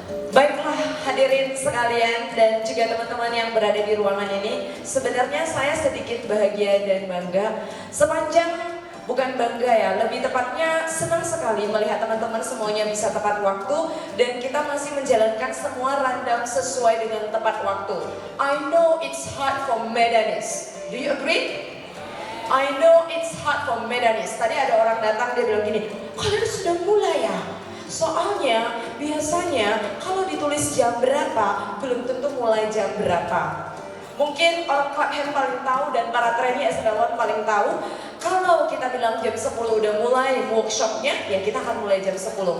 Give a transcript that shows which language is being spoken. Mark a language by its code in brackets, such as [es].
[id] Baiklah hadirin sekalian dan juga teman-teman yang berada di ruangan ini, sebenarnya saya sedikit bahagia dan bangga, sepanjang bukan bangga ya, lebih tepatnya senang sekali melihat teman-teman semuanya bisa tepat waktu dan kita masih menjalankan semua rundown sesuai dengan tepat waktu. [en] I know it's hard for Medanis. Do you agree? I know it's hard for Medanis. [id] Tadi ada orang datang dia bilang gini, kalian sudah mulai ya? Soalnya biasanya kalau ditulis jam berapa belum tentu mulai jam berapa. Mungkin orang club hand paling tahu dan para trainee SDAWAN paling tahu, kalau kita bilang jam 10 udah mulai workshopnya, ya kita akan mulai jam 10.